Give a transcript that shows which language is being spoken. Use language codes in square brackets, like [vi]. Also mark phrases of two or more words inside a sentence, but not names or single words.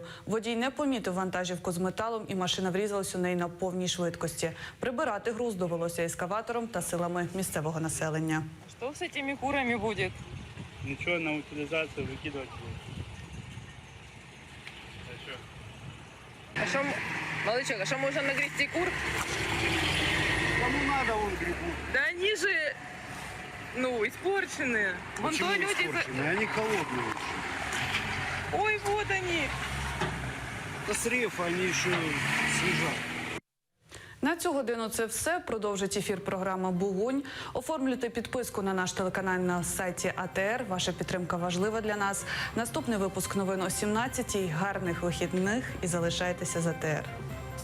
[uk] Водій не помітив вантажівку з металом і машина врізалась у неї на повній швидкості. Прибирати груз довелося ескаватором та силами місцевого населення. Що з цими курами буде? Нічого, на утилізацію викидувати буде. А що, молодчик, а що можна нагрести кур? [ru] Кому надо, вон грибут. Да они же, испорченные. Вон Почему то люди... испорченные? Они холодные. Ой, вот они. Это срыв, они еще свежат. [uk] На цю годину це все. Продовжить ефір програма «Бугунь». Оформлюйте підписку на наш телеканал на сайті АТР. Ваша підтримка важлива для нас. Наступний випуск новин о 17-й. Гарних вихідних і залишайтеся з АТР.